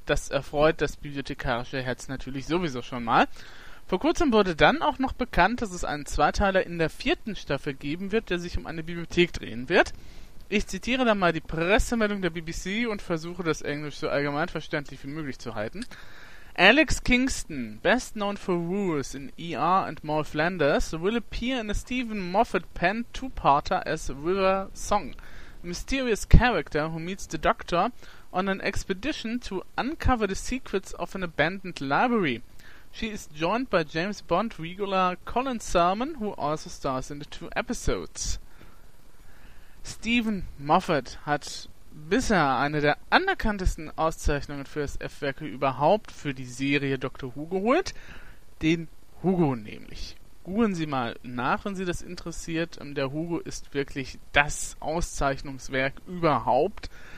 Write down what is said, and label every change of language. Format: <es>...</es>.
<de>Das erfreut das bibliothekarische Herz natürlich sowieso schon mal. Vor kurzem wurde dann auch noch bekannt, dass es einen 2-Teiler in der 4. Staffel geben wird, der sich um eine Bibliothek drehen wird. Ich zitiere dann mal die Pressemeldung der BBC und versuche, das Englisch so allgemein verständlich wie möglich zu halten.</de> <en>Alex Kingston, best known for roles in ER and Moll Flanders, will appear in a Stephen Moffat-penned 2-parter as River Song. Mysterious character who meets the Doctor on an expedition to uncover the secrets of an abandoned library. She is joined by James Bond regular Colin Salmon, who also stars in the 2 episodes.</en> <de>Stephen Moffat hat bisher eine der anerkanntesten Auszeichnungen für SF-Werke überhaupt für die Serie Doctor Who geholt, den Hugo nämlich. Googeln Sie mal nach, wenn Sie das interessiert. Der Hugo ist wirklich das Auszeichnungswerk überhaupt.</de>